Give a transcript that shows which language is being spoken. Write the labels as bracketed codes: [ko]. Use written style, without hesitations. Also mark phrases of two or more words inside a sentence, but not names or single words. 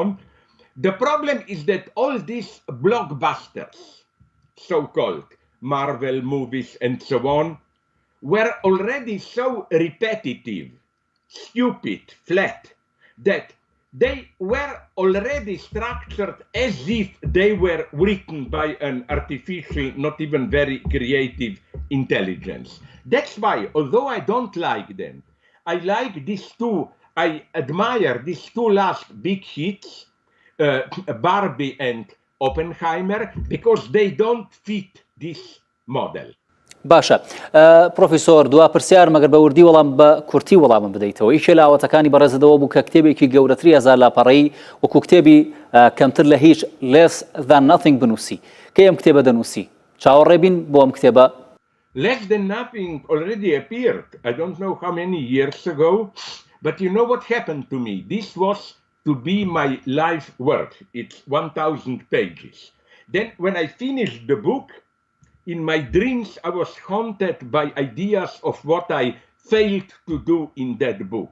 [en] The problem is that all these blockbusters, so-called Marvel movies and so on, were already so repetitive, stupid, flat, that they were already structured as if they were written by an artificial, not even very creative intelligence. That's why, although I don't like them, I like these two, I admire these two last big hits, Barbie and Oppenheimer, because they don't fit this model. [ckb] باشە. پرۆفیسۆر دوا پرسیار مەگەر بە وردی وەڵام بە کورتی وەڵامم بدەیتەوە. یەکێ لە ئاواتەکانی بەڕێزەدەوە بوو کە کتێبێکی گەورەتری هەزار لاپەڕەیی وەکو کتێبی کەمتر لە هیچ [en] less than nothing [ckb] بنووسی. کە ئەم کتێبە دەنووسی؟ چاوەڕێ بین بۆ ئەم کتێبە؟ [en] Less than nothing already appeared. I don't know how many years ago, but you know what happened to me? This was to be my life work. It's 1,000 pages. Then when I finished the book, in my dreams, I was haunted by ideas of what I failed to do in that book.